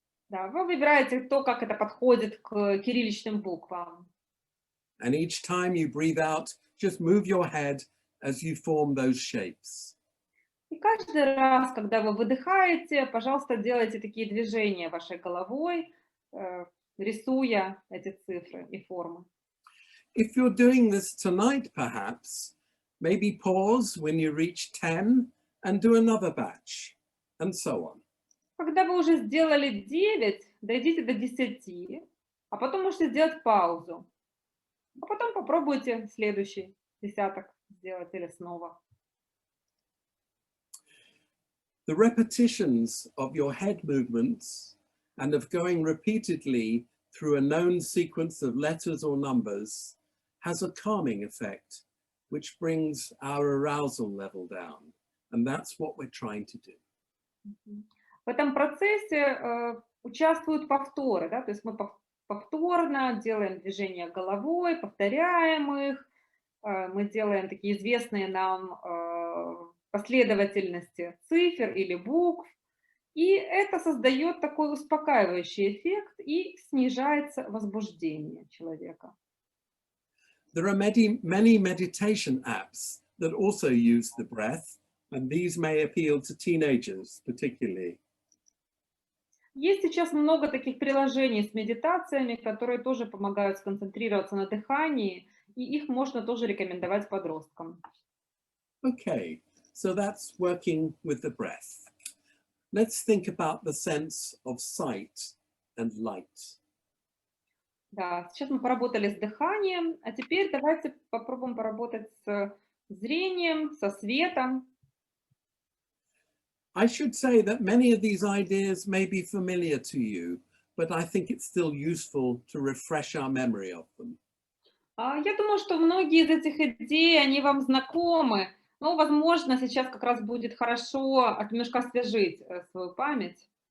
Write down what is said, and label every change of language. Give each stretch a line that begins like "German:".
Russian: Да, вы выбираете то, как это подходит к кирилличным буквам.
English: And each time you breathe out, just move your head as you form those shapes.
Russian: И каждый раз, когда вы выдыхаете, пожалуйста, делайте такие движения вашей головой, рисуя эти цифры и формы.
English: If you're doing this tonight, perhaps, maybe pause when you reach 10 and do another batch, and so on.
Russian: Когда вы уже сделали 9, дойдите до 10, а потом можете сделать паузу. А потом попробуйте следующий десяток сделать или снова.
English: The repetitions of your head movements and of going repeatedly through a known sequence of letters or numbers has a calming effect, which brings our arousal level down. And that's what we're trying to do.
Russian: В этом процессе участвуют повторы, да? То есть мы повторно делаем движения головой, повторяем их, мы делаем такие известные нам последовательности цифр или букв, и это создает такой успокаивающий эффект и снижается возбуждение человека.
English: There are many meditation apps that also use the breath, and these may appeal to teenagers particularly.
Russian: Есть сейчас много таких приложений с медитациями, которые тоже помогают сконцентрироваться на дыхании, и их можно тоже рекомендовать подросткам.
English: Okay, so that's working with the breath. Let's think about the sense of sight and light.
Russian: Да, сейчас мы поработали с дыханием, а теперь давайте попробуем поработать с зрением, со светом.
English: I should say that many of these ideas may be familiar to you, but I think it's still useful to refresh our memory of them.
Russian: Я думаю, что многие из этих идей, они вам знакомы, но, возможно, сейчас как раз будет хорошо немножко освежить свою память.